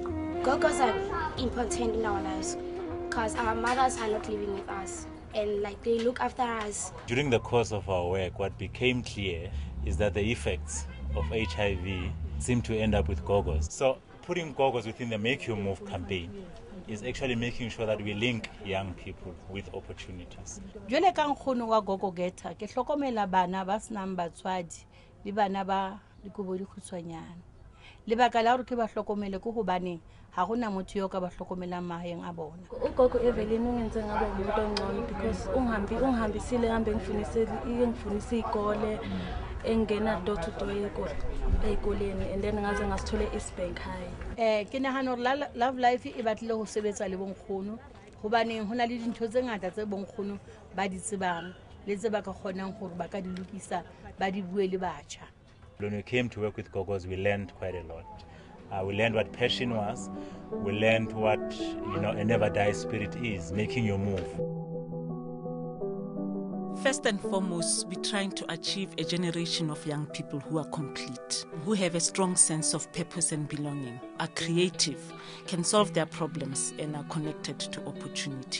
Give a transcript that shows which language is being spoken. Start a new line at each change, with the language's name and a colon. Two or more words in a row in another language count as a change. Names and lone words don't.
English: Gogos are important in our lives because our mothers are not living with us and they look after us. During the course of our work, what became clear is that the effects of HIV seem to end up with Gogos. So putting Gogos within the Make Your Move campaign is actually making sure that we link young people with opportunities.
Southern Sotho: Jwale ka nkgono wa Gogo Geta ke hlokomela bana ba senang batswadi le bana ba dikobo di khutshwanyana. Lebaka la hore ke ba hlokomele ke hobane ha hona motho yo ka ba hlokomelang mahaeng a bona.
Zulu: Ugogo Evelyn ungenze ngabe umuntu ongcono because ungihambisile ngihambe ngifunise igole engena
English: door to door
Zulu: eyikoleni and then ngaze ngasithole Eastbank High.
Southern Sotho: Ke nahana hore Love Life e batlile ho sebetsa le bonkgono Hobaneng ho na le dintho tse ngata tse bonkgono ba di tsebang le tse ba ka kgonang hore ba ka di lokisa ba di bue le batjha.
English: When we came to work with Gogos, we learned quite a lot. We learned what passion was. We learned what, a never die spirit is, making your move. First and foremost, we're trying to achieve a generation of young people who are complete, who have a strong sense of purpose and belonging, are creative, can solve their problems, and are connected to opportunity.